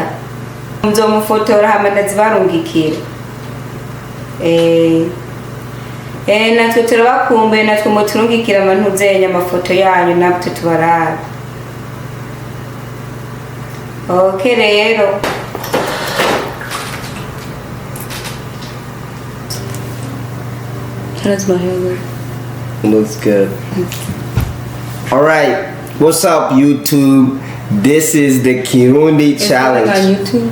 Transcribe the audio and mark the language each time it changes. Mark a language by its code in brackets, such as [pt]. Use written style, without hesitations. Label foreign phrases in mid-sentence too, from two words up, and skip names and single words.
[rn] Nzomufotora hama ndazibarungikira. Natwe turabakumbuye, natwe muturungikira abantu zenya amafoto yanyu natwe tubarara. Okay rero. [en] How's my hair look? Looks good. All right. What's up, YouTube? This is the Kirundi challenge. On YouTube?